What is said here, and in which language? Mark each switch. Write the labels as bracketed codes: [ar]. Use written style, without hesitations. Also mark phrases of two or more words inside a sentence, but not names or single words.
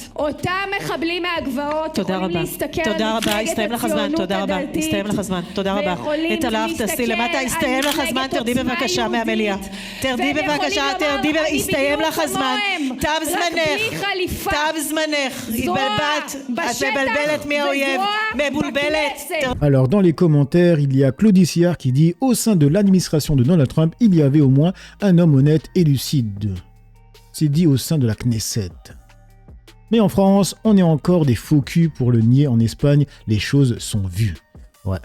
[he] אותם מחבלים מהגבעות יכולים להסתכל על מפלגת הציונות הדתית. הסתיים לך זמן, תודה רבה. את הלך, תעשי למטה, הסתיים לך זמן, תרדי בבקשה מהמליאה. תרדי בבקשה, הסתיים לך הזמן. תם זמנך, תם זמנך. התבלבלת, את מבלבלת מהאויב, מבולבלת. [fr] Alors, dans les commentaires, il y a Claudie Sillard qui dit « Au sein de l'administration de Donald Trump, il y avait au moins un homme honnête et lucide. » C'est dit au sein de la Knesset. Mais en France, on est encore des faux culs pour le nier. En Espagne, les choses sont vues. Ouais.